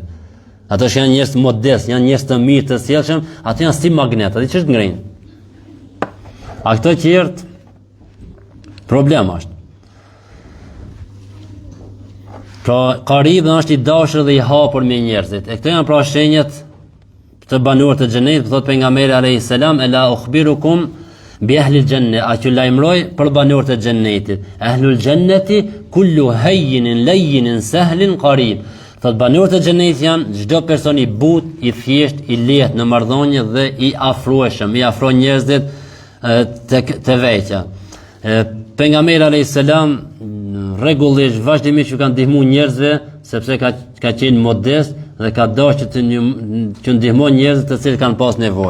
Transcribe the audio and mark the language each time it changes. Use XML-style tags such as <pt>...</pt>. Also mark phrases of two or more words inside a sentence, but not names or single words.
<sq>Ato që janë njerëz modest, janë njerëz të mirë, të sjellshëm, ato janë si magnet, ato ç'është ngrenë. A këto qert problem është. Pra qarib është i dashur dhe i hapur me njerëzit. E këto janë pra shenjat të banorët e xhenetit, thot pejgamberi</sq> <ar>عليه السلام, ألا أخبركم بأهل الجنة,</ar> <sq>a që lajmëroj për banorët e xhenetit.</sq> <ar>أهل الجنة كل هين لين سهل قريب.</ar> <sq>Thot banorët e xhenetit janë çdo person i butë, i thjesht, i lehtë në marrëdhënie dhe i afrueshëm, i afron njerëzit te veçja. Pejgamberi</sq> <ar>عليه السلام</ar> <sq>rregullisht vazhdimisht që kanë ndihmuar njerëzve sepse ka qenë modest dhe ka dashur që ndihmon njerëz të cilët kanë pas nevojë.</sq>